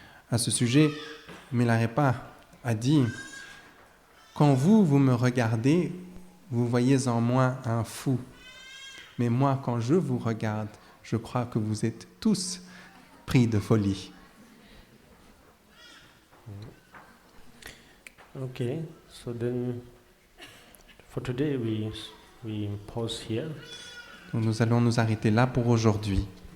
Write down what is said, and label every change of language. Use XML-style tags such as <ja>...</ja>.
<fr>À ce sujet, Milarepa a dit « Quand vous me regardez, vous voyez en moi un fou. Mais moi, quand je vous regarde, je crois que vous êtes tous pris de folie. »</fr> <en>Okay, so then for today we pause here.</en> <fr>Donc nous allons nous arrêter là pour aujourd'hui.</fr>